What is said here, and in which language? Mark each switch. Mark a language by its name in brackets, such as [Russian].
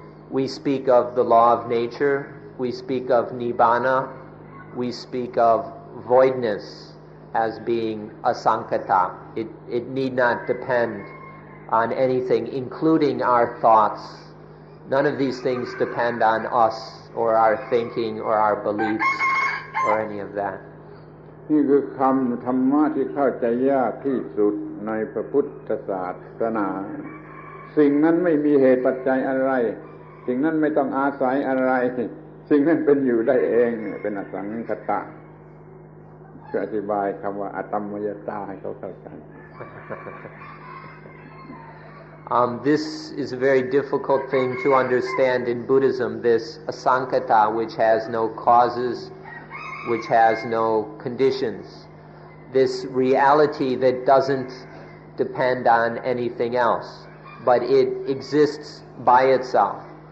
[English] We speak of the law of nature, we speak of nibbana, we speak of voidness as being asankata. It need not depend on anything, including our thoughts. None of these things depend on us or our thinking or our beliefs or any of that. [Thai] นี่คือคำธรรมะที่เข้าใจยากที่สุดในพระพุทธศาสนา สิ่งนั้นไม่มีเหตุปัจจัยอะไร สิ่งนั้นไม่ต้องอาศัยอะไร สิ่งนั้นเป็นอยู่ได้เองเป็นอสังขตะเพื่ออธิบายคำว่าอตัมมยตาให้เขาเข้าใจ [English] This is a very difficult thing to understand in Buddhism, this asankata, which has no causes, which has no conditions. This reality that doesn't depend on anything else, but it exists by itself.